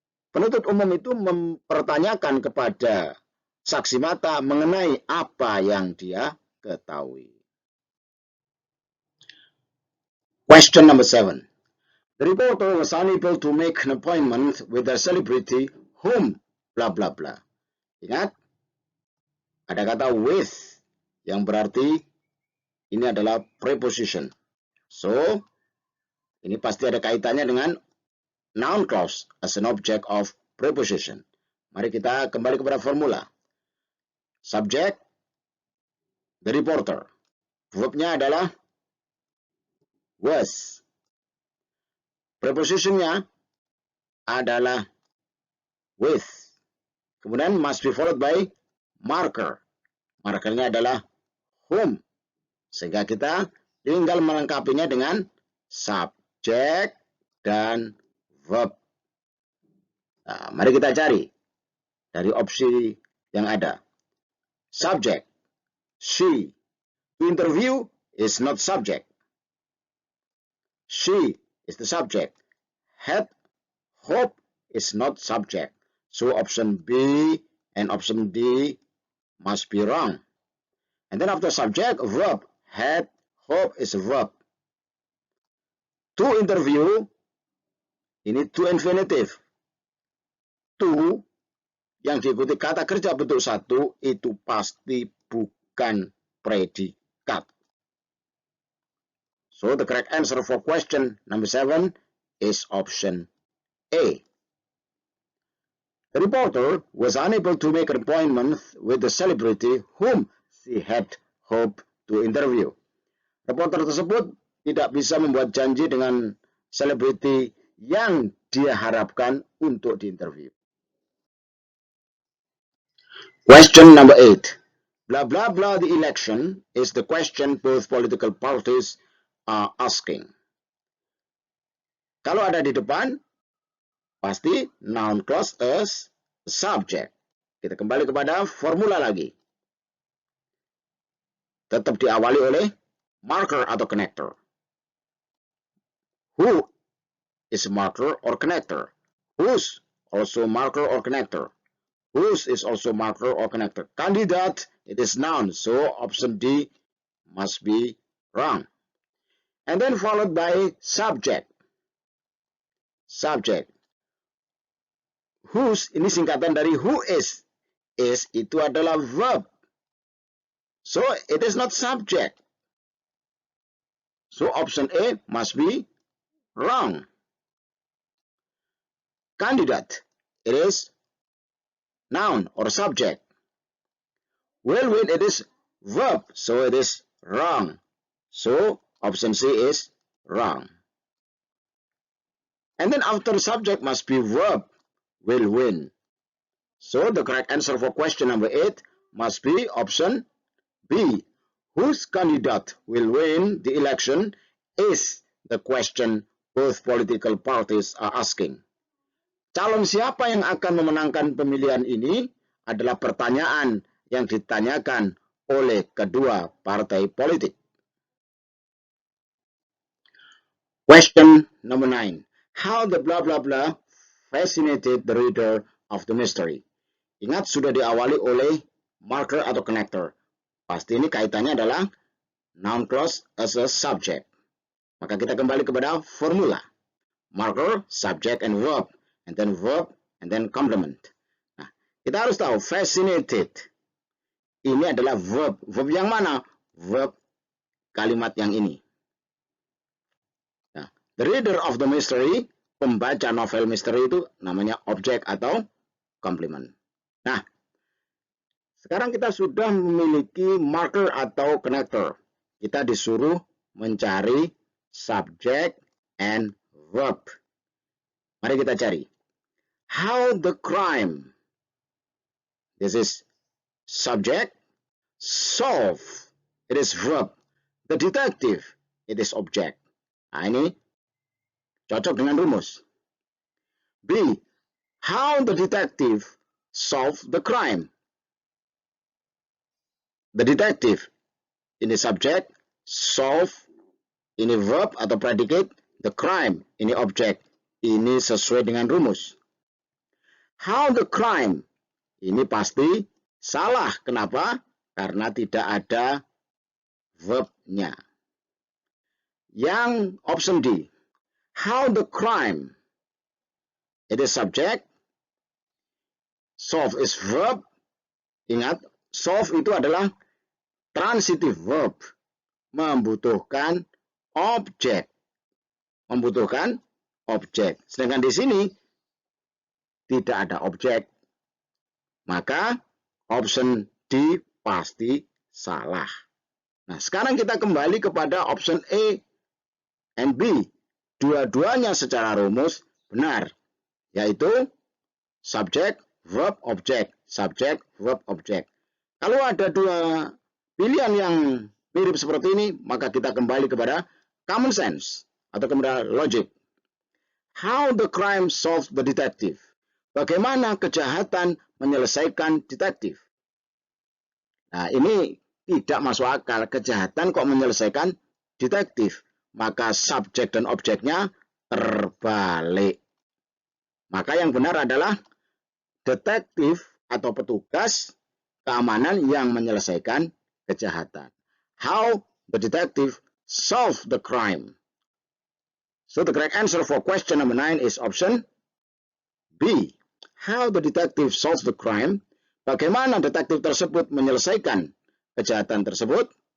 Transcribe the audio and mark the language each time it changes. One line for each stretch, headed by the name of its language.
Indonesian: Penuntut umum itu mempertanyakan kepada saksi mata mengenai apa yang dia ketahui.
English: Question number 7. The reporter was unable to make an appointment with a celebrity whom blah blah blah.
Indonesian: Ingat, ada kata with yang berarti ini adalah preposition. So, ini pasti ada kaitannya dengan
English: noun clause as an object of preposition.
Indonesian: Mari kita kembali kepada formula.
English: Subject, the reporter.
Indonesian: Verbnya adalah was. Prepositionnya adalah with. Kemudian
English: must be followed by marker.
Indonesian: Markernya adalah whom. Sehingga kita tinggal melengkapinya dengan subject dan verb. Nah, mari kita cari dari opsi yang ada.
English: Subject, she. To interview is not subject. She is the subject. Had, hope is not subject. So option B and option D must be wrong. And then after subject, verb. Had, hope is a verb. To interview, ini to infinitive.
Indonesian: To yang diikuti kata kerja bentuk satu itu pasti bukan predikat.
English: So the correct answer for question number 7 is option A. The reporter was unable to make an appointment with the celebrity whom she had hoped to interview.
Indonesian: Reporter tersebut tidak bisa membuat janji dengan selebriti yang dia harapkan untuk diinterview.
English: Question number 8. Blah, blah, blah, the election is the question both political parties are asking.
Indonesian: Kalau ada di depan, pasti
English: noun clause as subject.
Indonesian: Kita kembali kepada formula lagi. Tetap diawali oleh marker atau connector.
English: Who is marker or connector? Whose also marker or connector? Whose is also marker or connector. Candidate, it is noun, so option D must be wrong. And then followed by subject. Subject.
Indonesian: Whose, ini singkatan dari
English: who is. Is
Indonesian: itu adalah
English: verb. So it is not subject. So option A must be wrong. Candidate, it is noun or subject. Whirlwind, it is verb, so it is wrong. So option C is wrong. And then after subject must be verb, whirlwind. So the correct answer for question number 8 must be option B. Whose candidate will win the election is the question both political parties are asking.
Indonesian: Calon siapa yang akan memenangkan pemilihan ini adalah pertanyaan yang ditanyakan oleh kedua partai politik.
English: Question number 9. How the blah blah blah fascinated the reader of the mystery.
Indonesian: Ingat sudah diawali oleh marker atau connector. Pasti ini kaitannya adalah
English: noun clause as a subject.
Indonesian: Maka kita kembali kepada formula.
English: Marker, subject, and verb. And then complement.
Indonesian: Nah, kita harus tahu fascinated. Ini adalah verb. Verb yang mana? Verb kalimat yang ini. Nah,
English: the reader of the mystery,
Indonesian: pembaca novel misteri itu namanya objek atau complement. Nah, sekarang kita sudah memiliki marker atau connector. Kita disuruh mencari
English: subject and verb.
Indonesian: Mari kita cari.
English: How the crime, this is subject, solve, it is verb. The detective, it is object.
Indonesian: Nah, ini cocok dengan rumus.
English: B, how the detective solve the crime. The detective, ini subject, solve, ini verb atau predicate, the crime, ini object.
Indonesian: Ini sesuai dengan rumus.
English: How the crime,
Indonesian: ini pasti salah. Kenapa? Karena tidak ada verbnya. Yang
English: option D, how the crime, it is subject, solve is verb.
Indonesian: Ingat, solve itu adalah
English: transitive verb,
Indonesian: membutuhkan objek. Membutuhkan objek. Sedangkan di sini tidak ada objek. Maka option D pasti salah. Nah, sekarang kita kembali kepada
English: option A and B.
Indonesian: Dua-duanya secara rumus benar, yaitu
English: subject, verb, object. Subject, verb, object.
Indonesian: Kalau ada dua pilihan yang mirip seperti ini, maka kita kembali kepada
English: common sense
Indonesian: atau kepada logic.
English: How the crime solved the detective.
Indonesian: Bagaimana kejahatan menyelesaikan detektif. Nah, ini tidak masuk akal. Kejahatan kok menyelesaikan detektif. Maka subjek dan objeknya terbalik. Maka yang benar adalah detektif atau petugas keamanan yang menyelesaikan kejahatan.
English: How the detective solved the crime. So the correct answer for question number 9 is option B. How the detective solves the crime.
Indonesian: Bagaimana detektif tersebut menyelesaikan kejahatan tersebut?